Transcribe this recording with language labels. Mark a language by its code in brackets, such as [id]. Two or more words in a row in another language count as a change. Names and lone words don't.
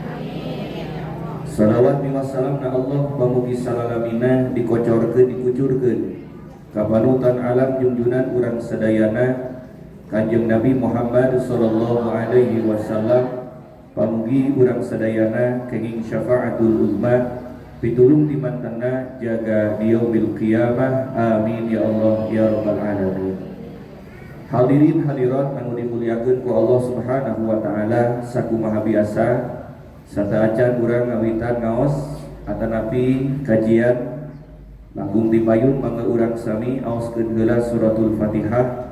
[ar] صلوات وسلام [su] na Allah pamugi salalamina dikocorkeun dikucurkeun ka panutan alam junjunan urang sadayana Kanjeng Nabi Muhammad [ar] صلى الله عليه وسلم. [su] Pamugi urang sadayana kenging [ar] الشفاعة العظمى [su] pitulung di mantena jaga di [ar] يوم القيامة. آمين يا الله يا رب العالمين. [su] Hadirin hadirat anu dimuliakeun ku [ar] الله سبحانه وتعالى, [su] sakumaha biasa Sataacan urang ngawitan ngaos atanapi kajian langkung dipayun mangga urang sami aoskeun heula [ar] سورة الفاتحة.